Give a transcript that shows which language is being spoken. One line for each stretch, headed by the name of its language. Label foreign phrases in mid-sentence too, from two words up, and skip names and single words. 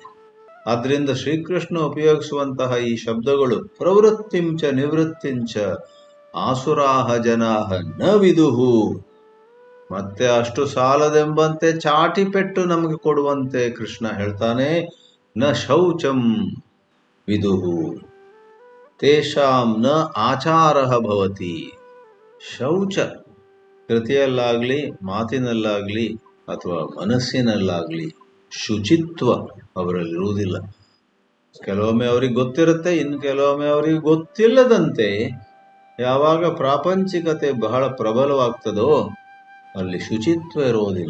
Kannada: ಆದ್ರಿಂದ ಶ್ರೀಕೃಷ್ಣ ಉಪಯೋಗಿಸುವಂತಹ ಈ ಶಬ್ದಗಳು
Sanskrit: ಪ್ರವೃತ್ತಿಂಚ ನಿವೃತ್ತಿಂಚ ಆಸುರಾಹ ಜನಾಹ ನ ವಿದುಹು,
Kannada: ಮತ್ತೆ ಅಷ್ಟು ಸಾಲದೆಂಬಂತೆ ಚಾಟಿ ಪೆಟ್ಟು ನಮಗೆ ಕೊಡುವಂತೆ ಕೃಷ್ಣ ಹೇಳ್ತಾನೆ,
Sanskrit: ನ ಶೌಚಂ ವಿದುಹು ತೇಷಾಂ ನ ಆಚಾರಃ ಭವತಿ.
Kannada: ಶೌಚ ಕೃತಿಯಲ್ಲಾಗ್ಲಿ, ಮಾತಿನಲ್ಲಾಗ್ಲಿ ಅಥವಾ ಮನಸ್ಸಿನಲ್ಲಾಗ್ಲಿ ಶುಚಿತ್ವ ಅವರಲ್ಲಿರುವುದಿಲ್ಲ. ಕೆಲವೊಮ್ಮೆ ಅವ್ರಿಗೆ ಗೊತ್ತಿರುತ್ತೆ, ಇನ್ನು ಕೆಲವೊಮ್ಮೆ ಅವ್ರಿಗೆ ಗೊತ್ತಿಲ್ಲದಂತೆ ಯಾವಾಗ ಪ್ರಾಪಂಚಿಕತೆ ಬಹಳ ಪ್ರಬಲವಾಗ್ತದೋ ಅಲ್ಲಿ ಶುಚಿತ್ವ ಇರೋದಿಲ್ಲ.